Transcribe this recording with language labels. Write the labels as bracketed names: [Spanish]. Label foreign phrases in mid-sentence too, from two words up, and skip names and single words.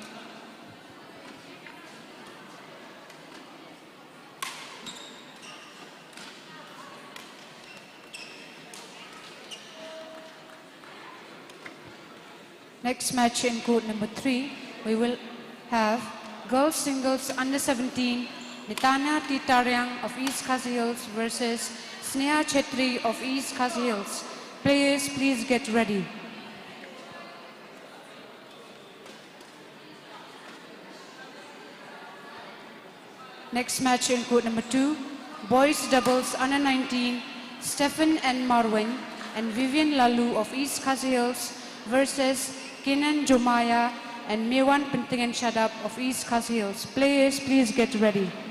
[English] Next match in court number 3, we will have girls singles under 17, Nitana Titaryang of East Khasi Hills versus Sneha Chetri of East Khasi Hills. Players, please get ready. Next match in court number 2, boys doubles under 19, Stephen and Marwin and Vivian Lalu of East Khasi Hills versus Kenan Jomaya and Mewan Pentingan Shadab of East Khasi Hills. Players, please get ready.